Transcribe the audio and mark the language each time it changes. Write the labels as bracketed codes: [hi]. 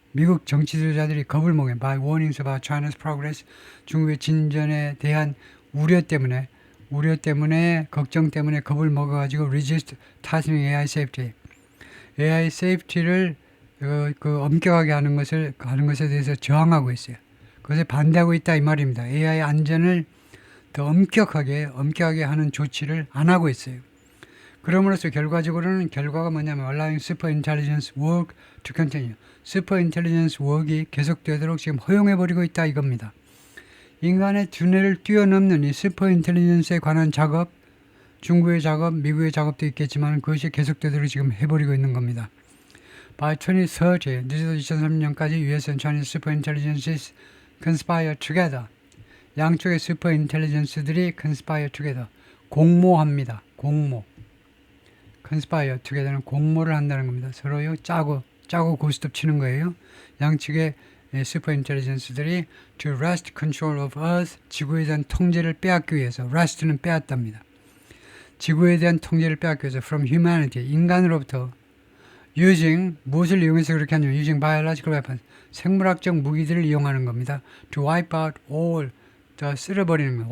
[ko] 미국 정치 지도자들이 겁을 먹은 [en] by warnings about China's progress, [ko] 중국의 진전에 대한 우려 때문에 걱정 때문에 겁을 먹어가지고 [en] resist tightening AI safety, [ko] AI safety를 엄격하게 하는 것에 대해서 저항하고 있어요. 그것에 반대하고 있다 이 말입니다. AI 안전을 더 엄격하게 하는 조치를 안 하고 있어요. 그럼으로써 결과적으로는 결과가 뭐냐면 [en] allowing super intelligence work to continue. [ko] super intelligence work이 계속되도록 지금 허용해버리고 있다 이겁니다. 인간의 두뇌를 뛰어넘는 이 super intelligence에 관한 작업, 중국의 작업, 미국의 작업도 있겠지만 그것이 계속되도록 지금 해버리고 있는 겁니다. [en] By 2030, [ko] 늦어도 2030년까지 [en] US and Chinese super intelligences conspire together. [ko] 양쪽의 super intelligence들이 [en] conspire together. [ko] 공모합니다. 공모. [en] conspire together [ko] 는 공모를 한다는 겁니다. 서로요 짜고 고스톱 치는 거예요. 양측의 super intelligence들이 [en] to wrest control of Earth, [ko] 지구에 대한 통제를 빼앗기 위해서, wrest는 빼앗답니다. 지구에 대한 통제를 빼앗기 위해서 [en] from humanity, [ko] 인간으로부터 using, 무엇을 이용해서 그렇게 하냐면 [en] using biological weapons, [ko] 생물학적 무기들을 이용하는 겁니다. [en] to wipe out all, [ko] 다 쓸어버리는 거예요.